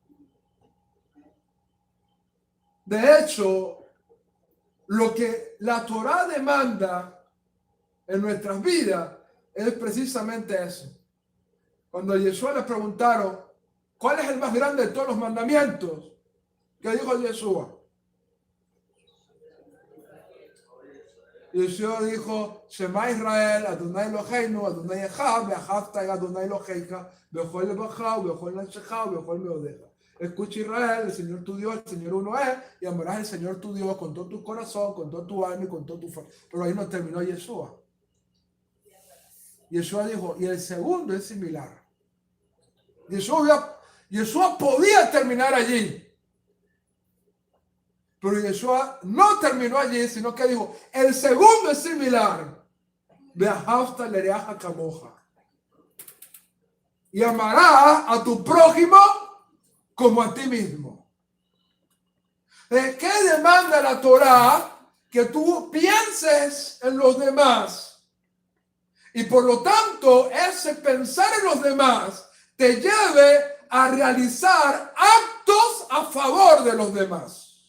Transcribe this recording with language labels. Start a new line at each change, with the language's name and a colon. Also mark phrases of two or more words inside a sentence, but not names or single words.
Spanish: De hecho, lo que la Torá demanda en nuestras vidas es precisamente eso. Cuando a Yeshua le preguntaron, ¿cuál es el más grande de todos los mandamientos? ¿Qué dijo Yeshua? Yeshua dijo,
Hebrew: שמע ישראל, אדוני אלוהינו, אדוני אחד, ואהבת אדוני אלוהיך, בכל לבבך, בכל נפשך, בכל מאודך.
Spanish: Escucha Israel, el Señor tu Dios, el Señor uno es, y amarás al Señor tu Dios con todo tu corazón, con todo tu alma y con todo tu fuerza. Pero ahí no terminó Yeshua. Yeshua dijo, y el segundo es similar. Yeshua podía terminar allí. Pero Yeshua no terminó allí, sino que dijo, el segundo es similar.
Hebrew: ואהבת לרעך כמוך.
Spanish: Y amarás a tu prójimo como a ti mismo. ¿Qué demanda la Torá? Que tú pienses en los demás. Y por lo tanto, ese pensar en los demás te lleve a realizar actos a favor de los demás.